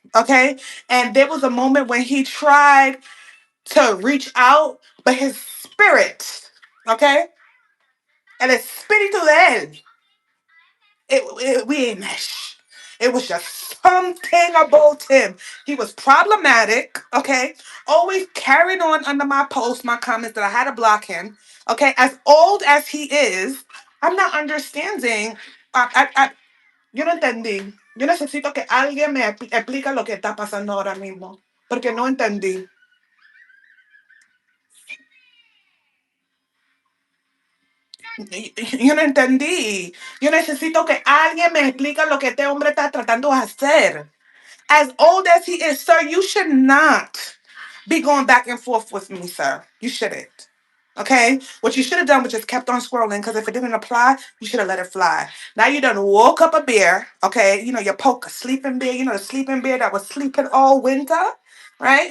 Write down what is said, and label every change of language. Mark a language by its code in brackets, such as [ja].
[en] Okay, and there was a moment when he tried to reach out, but his spirit, okay, and [es] el espíritu de él, [en] we ain't mesh. It was just something about him. He was problematic, okay, always carried on under my posts, my comments that I had to block him, okay, as old as he is, I'm not understanding. [es] Yo no entendí. Yo necesito que alguien me explique lo que está pasando ahora mismo, porque no entendí. Yo no entendí. Yo necesito que alguien me explique lo que este hombre está tratando de hacer. [en] As old as he is, sir, you should not be going back and forth with me, sir. You shouldn't. Okay? What you should have done was just kept on scrolling because if it didn't apply, you should have let it fly. Now you done woke up a bear, okay? You know, you poke a sleeping bear, you know, the sleeping bear that was sleeping all winter, right?